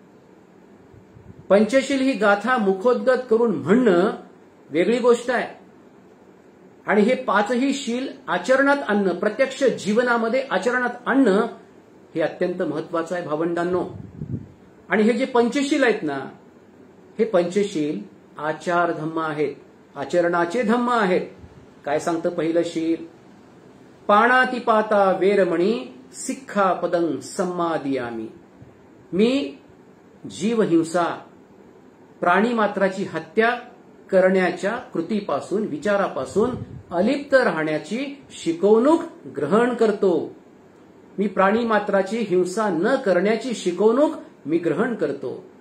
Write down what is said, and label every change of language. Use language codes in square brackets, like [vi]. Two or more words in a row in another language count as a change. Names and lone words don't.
[mr] पंचशील ही गाथा मुखोद्गत करून म्हणणं वेगळी गोष्ट आहे आणि हे 5ही शील आचरणात आणणं, प्रत्यक्ष जीवनामध्ये आचरणात आणणं हे अत्यंत महत्वाचं आहे. भावंडांनो, आणि हे जे पंचशील आहेत ना, हे पंचशील आचार धम्म आहेत, आचरणाचे धम्म आहेत. काय सांगतं पहिलं शील? [pi] पाणातिपाता वेरमणी सिक्खापदं सम्मादियामी. [mr] मी जीवहिंसा, प्राणीमात्राची हत्या करण्याच्या कृतीपासून, विचारापासून अलिप्त राहण्याची शिकवणूक ग्रहण करतो. मी प्राणीमात्राची हिंसा न करण्याची शिकवणूक मी ग्रहण करतो.